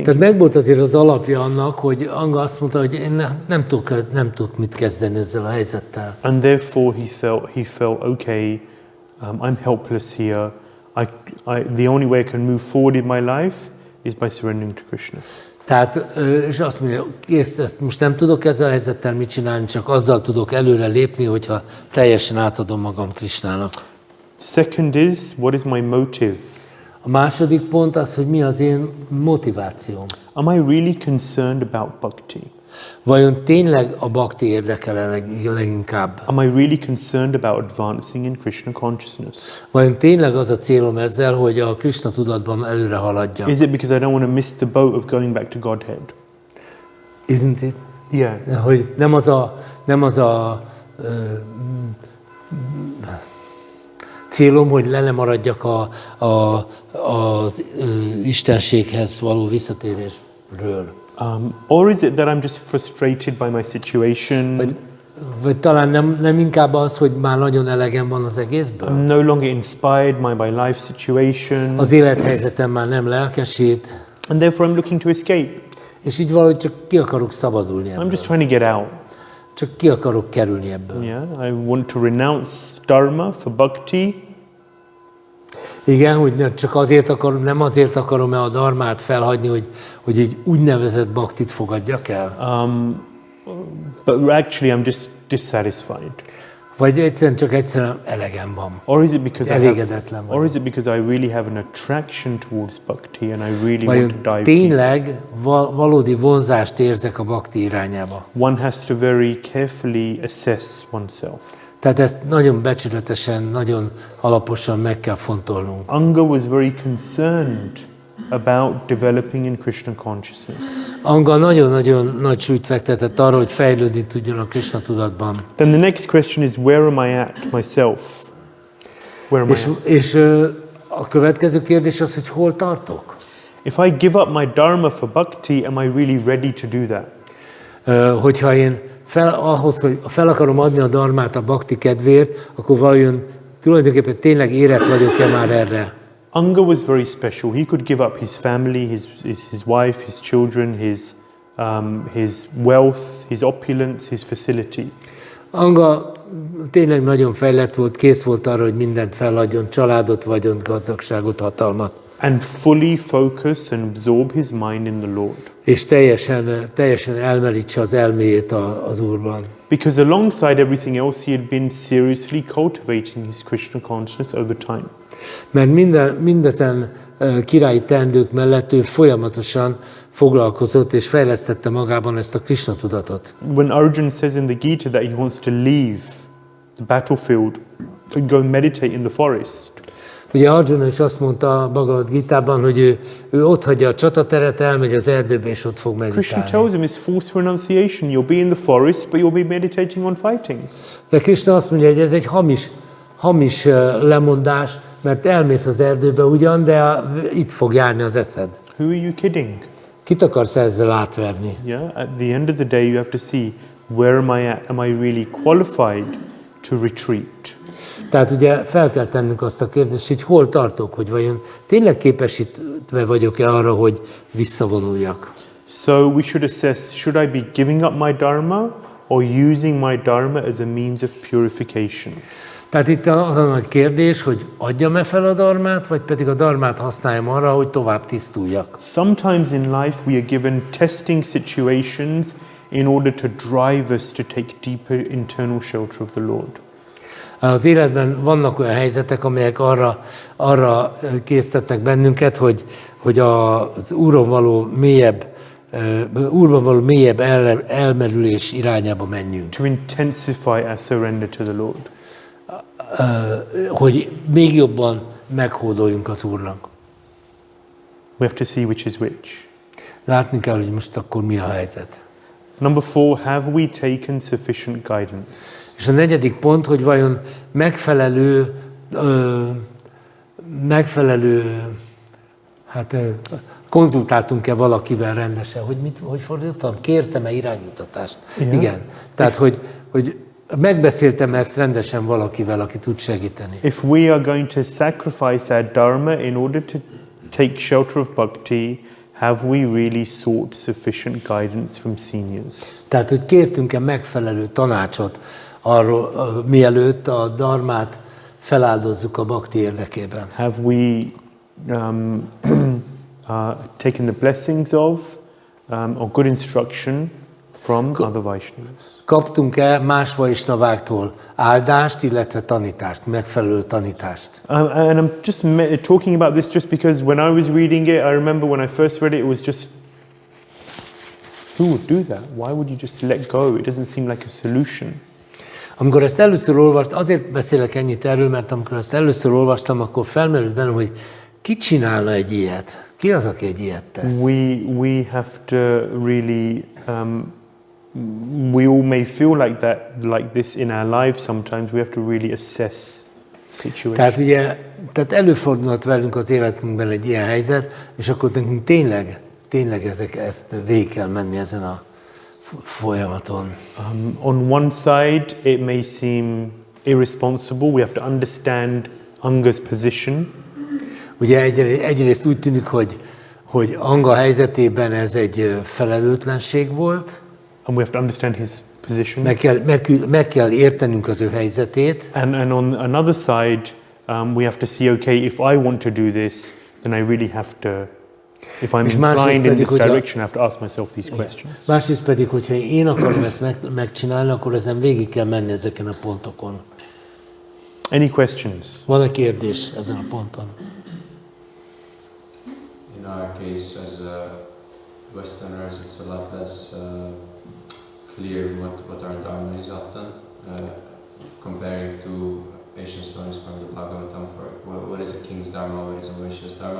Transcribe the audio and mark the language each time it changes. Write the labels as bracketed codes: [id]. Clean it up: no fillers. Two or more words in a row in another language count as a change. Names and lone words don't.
[hu] Tehát megvolt azért az alapja annak, hogy Anga azt mondta, hogy én nem tudok mit kezdeni ezzel a helyzettel. [en] And therefore he felt okay, I'm helpless here. The only way I can move forward in my life is by surrendering to Krishna. [hu] Tehát, és azt mondja, kész, ezt most nem tudok ezzel a helyzettel mit csinálni, csak azzal tudok előre lépni, hogyha teljesen átadom magam Krishnának. [en] Second is, what is my motive? [hu] A második pont az, hogy mi az én motivációm. [en] Am I really concerned about bhakti? [hu] Vajon tényleg a bhakti érdekel leginkább? [en] Am I really concerned about advancing in Krishna consciousness? [hu] Vajon tényleg az a célom ezzel, hogy a Krishna tudatban előre haladjam? [en] Is it because I don't want to miss the boat of going back to Godhead? Isn't it? Yeah. [hu] Hogy nem az a célom, hogy lemaradjak az istenséghez való visszatérésről. [en] Or is it that I'm just frustrated by my situation? [hu] Vagy talán nem inkább az, hogy már nagyon elegem van az egészből? [en] I'm no longer inspired by my life situation. [hu] Az élethelyzetem már nem lelkesít. [en] And therefore I'm looking to escape. [hu] És így valahogy csak ki akarok szabadulni ebből. [en] I'm just trying to get out. [hu] Csak ki akarok kerülni ebből. [en] Yeah, I want to renounce dharma for bhakti. [hu] Igen, hogy nem azért akarom-e a dharmát felhagyni, hogy egy úgynevezett bhaktit fogadjak el? [en] But actually I'm just dissatisfied. [hu] Vagy egyszerűen elegem van. [en] Or is it because [hu] elégedetlen vagyok. [en] or is it because I really have an attraction towards bhakti and I really [hu] Vajon [en] want to dive [hu] tényleg valódi vonzást érzek a bhakti irányába? [en] One has to very carefully assess oneself. [hu] Tehát ezt nagyon becsületesen, nagyon alaposan meg kell fontolnunk. [en] Anga was very concerned about developing in Krishna consciousness. [hu] Anga nagyon-nagyon nagy súlyt fektetett arra, hogy fejlődni tudjon a Krishna tudatban. [en] Then the next question is, where am I at myself? Where am I at? [hu] És a következő kérdés az, hogy hol tartok? [en] If I give up my dharma for bhakti, am I really ready to do that? [hu] Hogyha én ahhoz, hogy fel akarom adni a dharmát a bhakti kedvéért, akkor vajon tulajdonképpen tényleg érett vagyok-e már erre? [en] Anga was very special. He could give up his family, his wife, his children, his wealth, his opulence, his facility. [hu] Anga tényleg nagyon fejlett volt, kész volt arra, hogy mindent feladjon, családot, vagyont, gazdagságot, hatalmat. [en] And fully focus and absorb his mind in the Lord. [hu] És teljesen elmerítse az elméjét az Úrban. [en] Because alongside everything else, he had been seriously cultivating his Krishna consciousness over time. [hu] Mert mindezen királyi teendők mellett ő folyamatosan foglalkozott és fejlesztette magában ezt a Krishna tudatot. [en] When Arjuna says in the Gita that he wants to leave the battlefield and go meditate in the forest. [hu] Ugye Arjuna is azt mondta a Bhagavad Gitában, hogy ő ott hagyja a csatateret, elmegy az erdőbe, és ott fog meditálni. [en] Krishna tells him it's false renunciation. You'll be in the forest, but you'll be meditating on fighting. [hu] De Krishna azt mondja, hogy ez egy hamis lemondás, mert elmész az erdőbe ugyan, de itt fog járni az eszed. [en] Who are you kidding? [hu] Kit akarsz ezzel átverni? [en] Yeah, at the end of the day, you have to see, where am I at? Am I really qualified to retreat? [hu] Tehát ugye fel kell tennünk azt a kérdést, hogy hol tartok, hogy vajon tényleg képesítve vagyok-e arra, hogy visszavonuljak. [en] So we should assess, should I be giving up my dharma or using my dharma as a means of purification? [hu] Tehát itt az a nagy kérdés, hogy adjam-e fel a dharmát, vagy pedig a dharmát használjam arra, hogy tovább tisztuljak. [en] Sometimes in life we are given testing situations in order to drive us to take deeper internal shelter of the Lord. [hu] Az életben vannak olyan helyzetek, amelyek arra késztetnek bennünket, hogy az Úrban való mélyebb elmerülés irányába menjünk. [en] To intensify our surrender to the Lord. [hu] Hogy még jobban meghódoljunk az Úrnak. [en] We have to see which is which. [hu] Látni kell, hogy most akkor mi a helyzet. [en] Number 4, have we taken sufficient guidance? [hu] És a negyedik pont, hogy vajon konzultáltunk-e valakivel rendesen, hogy fordítottam? Kértem-e iránymutatást? Igen. Tehát, hogy megbeszéltem ezt rendesen valakivel, aki tud segíteni. [en] If we are going to sacrifice our dharma in order to take shelter of bhakti, have we really sought sufficient guidance from seniors? [hu] Tehát, hogy kértünk-e megfelelő tanácsot arról, mielőtt a dharmát feláldozzuk a bhakti érdekében. [en] Have we taken the blessings of or good instruction from other Vaishnavas? [hu] Kaptunk-e más vaisnaváktól áldást, illetve tanítást, megfelelő tanítást? [en] And I'm just talking about this just because when I was reading it, I remember when I first read it, it was just, who would do that? Why would you just let go? It doesn't seem like a solution. [hu] Amikor ezt először olvastam, azért beszélek ennyit erről, mert amikor ezt először olvastam, akkor felmerült bennem, hogy ki csinálna egy ilyet? Ki az, aki egy ilyet tesz? [en] We have to really, we all may feel like this in our life sometimes. We have to really assess the situation. [hu] Tehát ugye, előfordulhat velünk az életünkben egy ilyen helyzet, és akkor nekünk tényleg ezt végig kell menni ezen a folyamaton. [en] On one side, it may seem irresponsible. We have to understand Anga's position. [hu] Ugye egyrészt úgy tűnik, hogy Anga helyzetében ez egy felelőtlenség volt. [en] And we have to understand his position. [hu] Meg kell értenünk az ő helyzetét. [en] And on another side, we have to see, okay, if I want to do this, then I really have to, if I'm inclined in this direction, I have to ask myself these questions. [hu] Másrészt pedig, hogyha én akarom ezt megcsinálni, akkor ezen végig kell menni ezeken a pontokon. [en] Any questions? [hu] Van-e kérdés ezen a ponton? [en] In our case, as Westerners, it's a lot less clear what our dharma is often, comparing to ancient stories from the Bhagavatam for what is a king's dharma, what is a Vaishya's dharma.